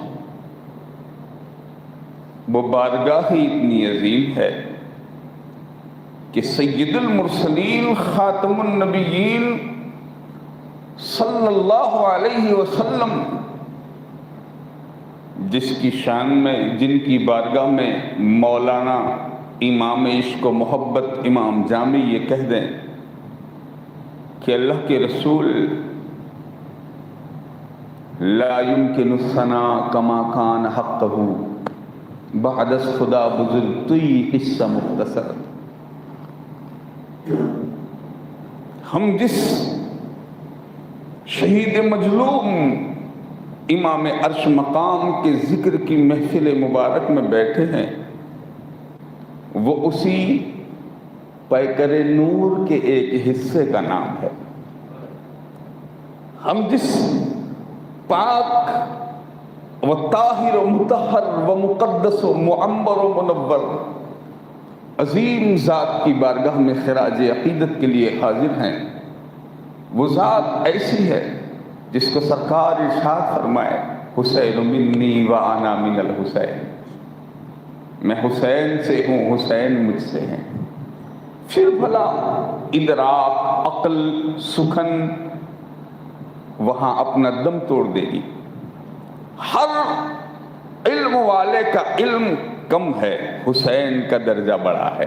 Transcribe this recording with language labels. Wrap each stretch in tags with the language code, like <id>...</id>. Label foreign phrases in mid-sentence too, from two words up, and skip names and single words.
<ur>وہ بارگاہ ہی اتنی عظیم ہے کہ</ur> <ar>سید المرسلین خاتم النبیین صلی اللہ علیہ وسلم</ar> <ur>جس کی شان میں، جن کی بارگاہ میں مولانا امام عشق و محبت امام جامی یہ کہہ دیں کہ اللہ کے رسول</ur> <ar>لا يمكن الثناء كما كان حقه</ar> <fa>بعد از خدا بزرگ توی حصہ مختصر۔</fa> <ur>ہم جس شہید مظلوم امام عرش مقام کے ذکر کی محفل مبارک میں بیٹھے ہیں وہ اسی پیکر نور کے ایک حصے کا نام ہے۔ ہم جس پاک و طاہر و مطہر و مقدس و معمر و منور عظیم ذات کی بارگاہ میں خراج عقیدت کے لیے حاضر ہیں، وہ ذات ایسی ہے جس کو سرکار ارشاد فرمائے</ur> <ar>حسین منی و انا من الحسین،</ar> <ur>میں حسین سے ہوں، حسین مجھ سے ہیں۔ پھر بھلا ادراک، عقل، سخن وہاں اپنا دم توڑ دے گی۔ ہر علم والے کا علم کم ہے، حسین کا درجہ بڑا ہے۔</ur>